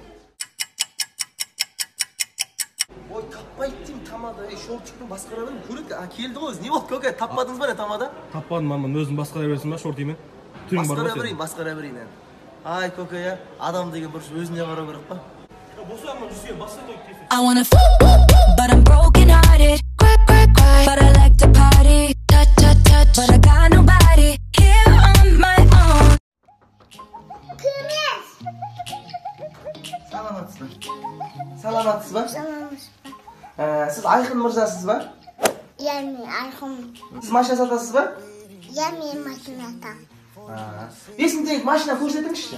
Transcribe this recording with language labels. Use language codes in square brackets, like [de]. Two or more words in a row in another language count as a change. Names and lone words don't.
[kk] Ой, таппайды деймін тамада, шортикпен басқара берейін, көреді. Келді ғой өзі, не болды көке, таппадыңыз ба не тамада? Таппадым, маман, өзім басқара бересің ба шортимен? Басқара берейін. Ай көке, адам деген бір өзіне қарау керек па? [en] I wanna but I'm broken hearted. But I like to party. Touch, but I got nobody here on my own. [kk] Саламатсыз ба? Сіз Айқын мырзасыз ба? Иә, мен Айқын. Сіз машина сатасыз ба? Иә, мен машина сатамын. 5000 теңге машина көрсетіңізші.